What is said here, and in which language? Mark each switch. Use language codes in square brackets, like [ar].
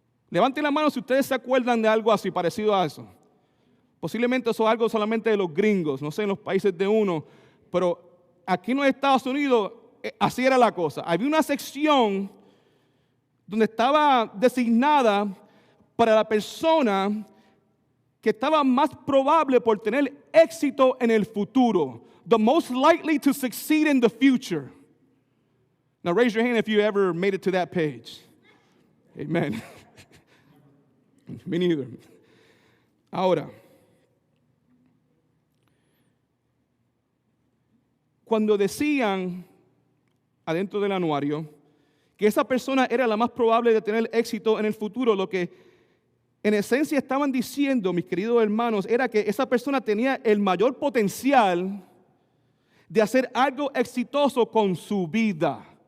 [es] Levanten la mano si ustedes se acuerdan de algo así, parecido a eso. Posiblemente eso es algo solamente de los gringos, no sé, en los países de uno, pero aquí en los Estados Unidos así era la cosa. Había una sección donde estaba designada para la persona que estaba más probable por tener éxito en el futuro. [en] The most likely to succeed in the future. Now raise your hand if you ever made it to that page. Amen. Me neither. [es] Ahora, cuando decían adentro del anuario que esa persona era la más probable de tener éxito en el futuro, lo que en esencia estaban diciendo, mis queridos hermanos, era que esa persona tenía el mayor potencial de hacer algo exitoso con su vida.